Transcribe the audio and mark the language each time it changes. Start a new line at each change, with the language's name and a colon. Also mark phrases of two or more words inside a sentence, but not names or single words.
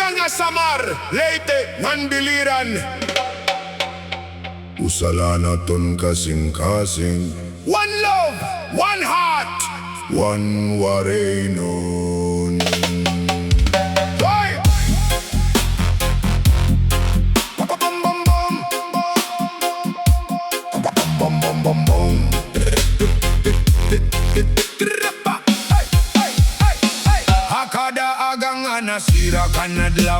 Waray: Samar, Leyte, ngan biliran. Usala naton kasing-kasing.
English: One love, one heart, one Waraynon. Hoy! Bam bam bam bam bam bam bam.
Waray: Hakada agang nga nasira ka nadlaw.